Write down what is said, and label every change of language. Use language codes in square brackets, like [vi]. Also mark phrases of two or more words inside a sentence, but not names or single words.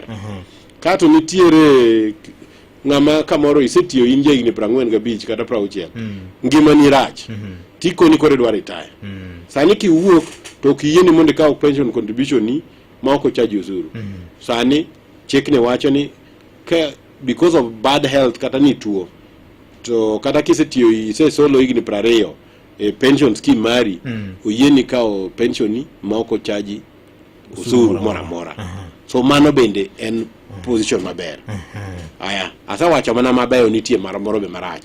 [luo] Kato nitiere ng'ama kamoro isetiyo in jahigni 45 kata 60 ngima ni rach tiko ni kore dwa retire sani kiwuok to kiyieni mondo ikaw [en] pension contribution [luo] ni ma ok charge osuru sani chik ne wacho ni [en] because of bad health [luo] kata ni tuo to kata kisetiyo ise solo higni 20 [en] pension scheme [luo] mari oyieni kaw pension ni ma ok charge osuru mora. So mano bende en position maber. Aya, asa wacho mana mabeyo nitie moro be marach.